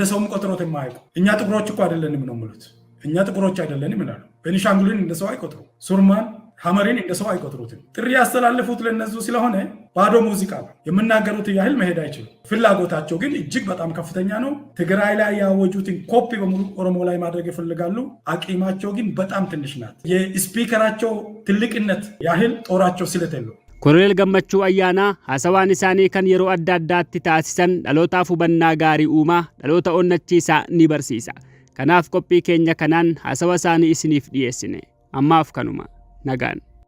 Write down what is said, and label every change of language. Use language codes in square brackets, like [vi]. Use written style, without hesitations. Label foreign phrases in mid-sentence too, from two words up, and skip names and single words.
[am] ሰውም ቆጥሮት የማያውቁ እኛ ጥቁሮች እኮ አይደለንም ነው የሚሉት። እኛ ጥቁሮች አይደለንም ይላሉ። ቤኒሻንጉልን እንደ ሰው አይቆጥሩ፣ ሱርማን ሐመሪን እንደ ሰው አይቆጥሩትም። ጥሪ ያስተላልፉት ለነሱ ስለሆነ ባዶ ሙዚቃ ነው። የምናገሩት ያህል መሄድ አይችሉም። ፍላጎታቸው ግን እጅግ በጣም ከፍተኛ ነው። ትግራይ ላይ ያወጁትን ኮፒ በሙሉ ኦሮሞ ላይ ማድረግ ይፈልጋሉ። አቂማቸው ግን በጣም ትንሽ ናት። የስፒከራቸው ትልቅነት ያህል ጦራቸው ስለተለው [om] Koloneel Gammachuu Ayyaanaa haasawaan isaanii kan yeroo adda addaatti taasisan dhalootaaf hubannaa gaarii uumaa, dhaloota onnachiisaa ni barsiisa. Kanaaf qophii keenya kanaan haasawa isaanii isiniif dhiyeessine. Ammaaf kanuma. Nagaan.